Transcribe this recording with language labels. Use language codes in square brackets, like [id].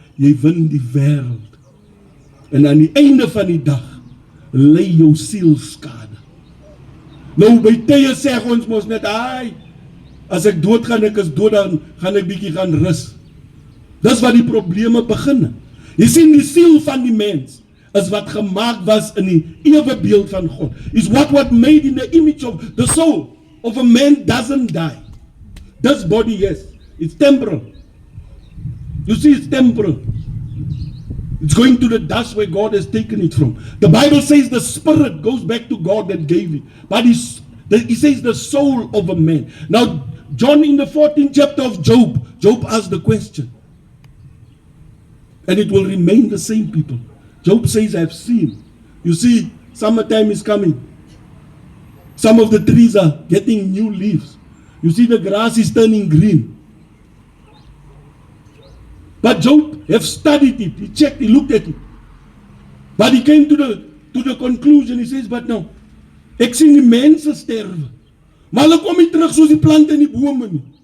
[af] Jy win die wêreld. En aan die einde van die dag, lei jou siel skade. Nou by tye sê ons mos net, as ek dood gaan, ek is dood, dan gaan ek bietjie gaan rus. Dis wat die probleme begin. Jy sien die siel van die mens, is wat gemaak was in die ewebeeld van God. [en] Is what made in the image of the soul of a man doesn't die. This body, yes, it's temporal. You see, it's temporal. It's going to the dust where God has taken it from. The Bible says the spirit goes back to God that gave it. But he says the soul of a man. Now, John in the 14th chapter of Job asked the question. And it will remain the same, people. Job says, I've seen. You see, summertime is coming. Some of the trees are getting new leaves. You see, the grass is turning green. But Job have studied it. He checked, he looked at it. But he came to the conclusion. He says, but no, [af] ek sien die mense sterwe. Maar hulle kom nie terug soos die plante en die bome nie.